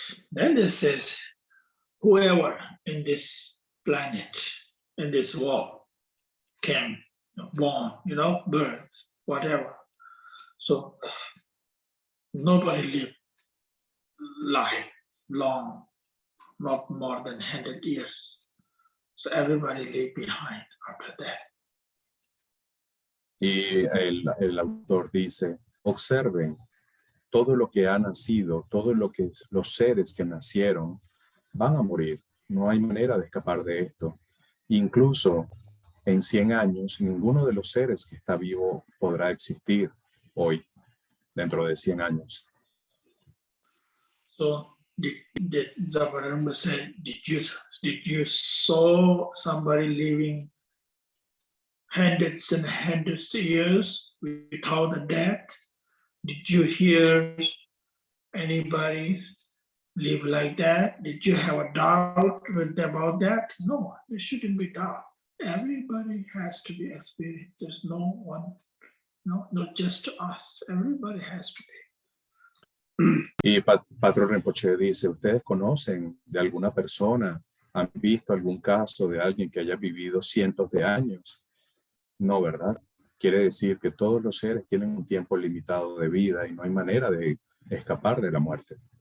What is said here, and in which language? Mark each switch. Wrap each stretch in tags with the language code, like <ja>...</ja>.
<en>Then it says, whoever in this planet, in this world, can born, birth, whatever. So nobody live life long, not more than 100 years. So everybody leave behind after that.</en> <es>Y el autor dice, observen todo lo que ha nacido, todo lo que los seres que nacieron van a morir. No hay manera de escapar de esto. Incluso en 100 años, ninguno de los seres que está vivo podrá existir hoy, dentro de 100 años.</es> <en>So the Zabaramba said, did you saw somebody living hundreds and hundreds of years without a death? Did you hear anybody live like that? Did you have a doubt about that? No, there shouldn't be doubt. Everybody has to be experienced. There's no one, no, not just us. Everybody has to be.</en> <es>Y Patrón Rinpoche dice, ¿ustedes conocen de alguna persona, han visto algún caso de alguien que haya vivido cientos de años? No, ¿verdad? Quiere decir que todos los seres tienen un tiempo limitado de vida y no hay manera de escapar de la muerte.</es>